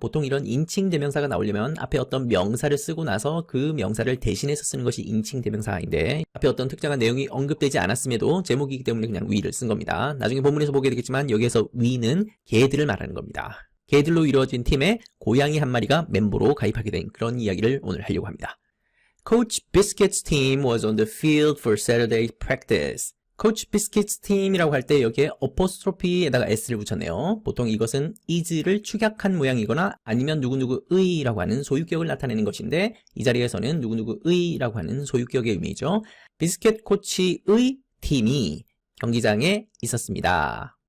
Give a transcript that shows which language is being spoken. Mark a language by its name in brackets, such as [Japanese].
[Korean] 보통 이런 인칭 대명사가 나오려면 앞에 어떤 명사를 쓰고 나서 그 명사를 대신해서 쓰는 것이 인칭 대명사인데 앞에 어떤 특정한 내용이 언급되지 않았음에도 제목이기 때문에 그냥 we를 쓴 겁니다. 나중에 본문에서 보게 되겠지만 여기에서 we는 개들을 말하는 겁니다. 개들로 이루어진 팀에 고양이 한 마리가 멤버로 가입하게 된 그런 이야기를 오늘 하려고 합니다. [English] Coach Biscuit's team was on the field for Saturday practice. [Korean] Coach Biscuit's team이라고 할 때 여기에 어포스트로피에다가 s를 붙였네요. 보통 이것은 is를 축약한 모양이거나 아니면 누구누구의라고 하는 소유격을 나타내는 것인데 이 자리에서는 누구누구의라고 하는 소유격의 의미죠. 비스켓 코치의 팀이 경기장에 있었습니다.